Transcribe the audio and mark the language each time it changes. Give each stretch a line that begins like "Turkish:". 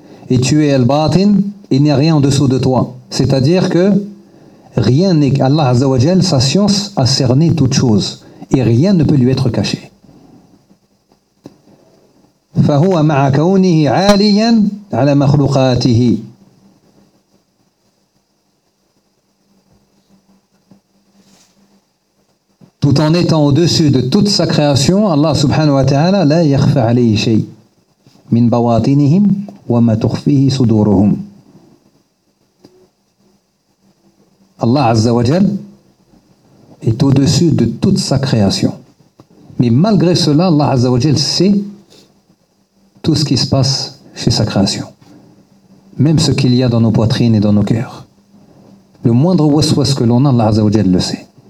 French: Et tu es al-batin, il n'y a rien au-dessous de toi. C'est-à-dire que rien n'est, Allah Azza wa Jalla, sa science a cerné toute chose et rien ne peut lui être caché.
Arabic: فهو مع كونه عاليا على مخلوقاته
French: tout en étant au-dessus de toute sa création.
Arabic: Allah subhanahu wa ta'ala لا يخفى عليه شيء من بواطنهم وما تخفيه صدورهم.
French: Allah
Arabic: عز وجل
French: est au-dessus de toute sa création, mais malgré cela Allah عز وجل sait tout ce qui se passe chez sa création. Même ce qu'il y a dans nos poitrines et dans nos cœurs. Le moindre waswas que l'on a, Allah Azza wa Jal le sait.